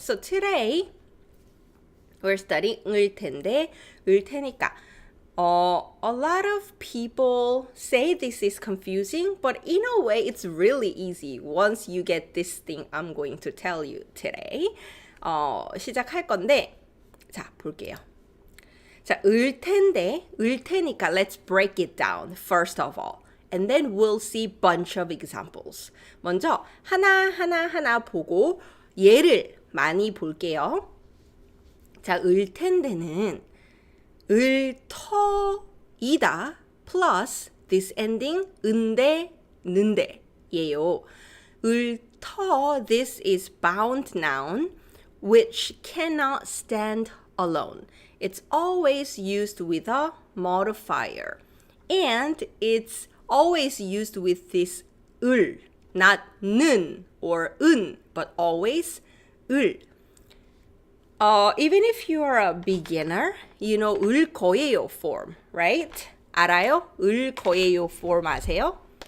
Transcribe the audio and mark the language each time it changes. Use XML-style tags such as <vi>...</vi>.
<en>So today we're studying 을 텐데 을 테니까 a lot of people say this is confusing, but in a way it's really easy once you get this thing I'm going to tell you today.</en> <ko>시작할 건데 자 볼게요.</ko> <en>자, 을 텐데, 을 테니까 let's break it down first of all. And then we'll see bunch of examples.</en> <ko>먼저 하나 보고 예를 많이 볼게요. 자, 을 텐데는 을 터이다</ko> <en>plus this ending</en> <ko>은데 는데예요.</ko> <en>을 터 this is bound noun which cannot stand alone. It's always used with a modifier. And it's always used with this 을, not 는 or 은, but always 을. Even if you are a beginner, you know 을 거예요 form, right?</en> <ko>알아요? 을 거예요 form 아세요?</ko>